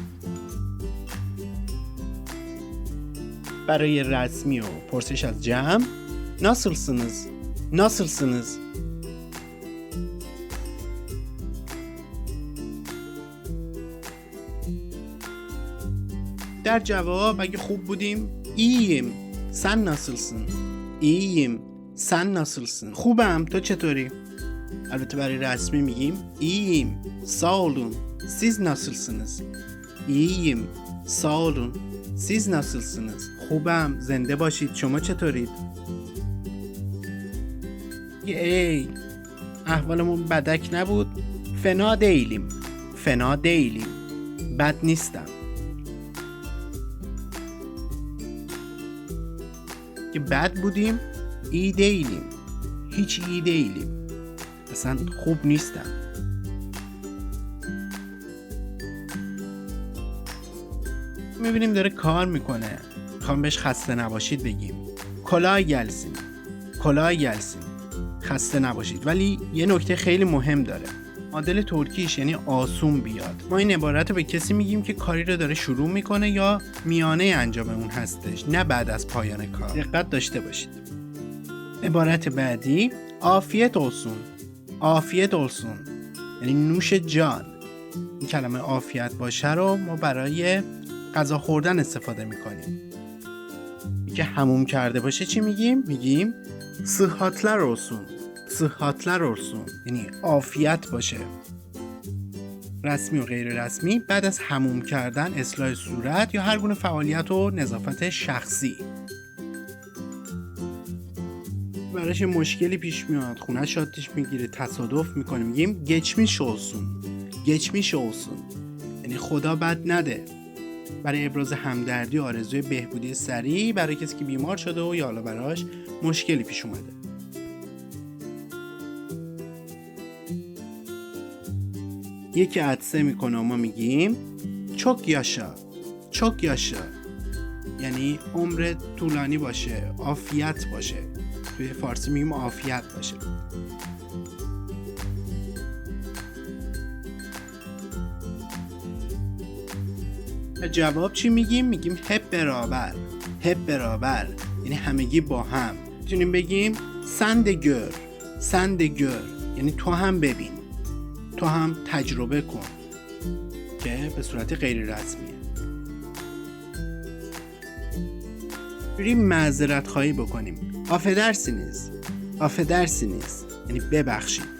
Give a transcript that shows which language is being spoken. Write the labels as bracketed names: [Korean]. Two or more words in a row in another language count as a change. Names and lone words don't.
[Persian] برای رسمی و پرسش از جمع nasılsınız؟ nasılsınız؟ در جواب اگه خوب بودیم iyiyim. [Turkish] sen nasılsın؟ iyiyim. sen nasılsın؟ [Persian] خوبم، تو چطوری؟ البته برای رسمی میگیم iyiyim. [Turkish] sağ olun. siz nasılsınız؟ iyiyim. sağ olun. siz nasılsınız؟ [Persian] خوبم، زنده باشید، شما چطورید؟ ای احوالمون بدک نبود. [Turkish] fena değilim. fena değilim. [Persian] بد نیستم. که بد بودیم [Turkish] iyi değilim. hiç iyi değilim. [Persian] اصلا خوب نیستم. میبینیم داره کار میکنه. میخوام بهش خسته نباشید بگیم. [Turkish] kolay gelsin. kolay gelsin. [Persian] خسته نباشید. ولی یه نکته خیلی مهم داره. معادل ترکیش یعنی آسون بیاد. ما این عبارت رو به کسی میگیم که کاری رو داره شروع میکنه یا میانه انجام اون هستش، نه بعد از پایان کار. دقت داشته باشید. عبارت بعدی [Turkish] afiyet olsun. afiyet olsun [Persian] یعنی نوش جان. این کلمه عافیت باشه رو ما برای غذا خوردن استفاده میکنیم. که حموم کرده باشه چی میگیم؟ میگیم [Turkish] sıhhatler olsun. sıhhatler olsun [Persian] یعنی عافیت باشه. رسمی و غیر رسمی بعد از حموم کردن، اصلاح صورت یا هر گونه فعالیت و نظافت شخصی. براش مشکلی پیش میاد، خونه‌ش آتش میگیره، تصادف میکنه، میگیم [Turkish] geçmiş olsun. geçmiş olsun [Persian] یعنی خدا بد نده. برای ابراز همدردی و آرزوی بهبودی سریع برای کسی که بیمار شده و یا حالا براش مشکلی پیش اومده. یکی عطسه میکنه و ما میگیم [Turkish] çok yaşa. çok yaşa [Persian] یعنی عمر طولانی باشه، عافیت باشه. توی فارسی میگیم عافیت باشه. جواب چی میگیم؟ میگیم [Turkish] hep beraber. hep beraber [Persian] یعنی همگی با هم. میتونیم بگیم [Turkish] sen de gör. sen de gör [Persian] یعنی تو هم ببین، تو هم تجربه کن، که به صورت غیر رسمیه. بریم معذرت خواهی بکنیم. affedersiniz یعنی ببخشید.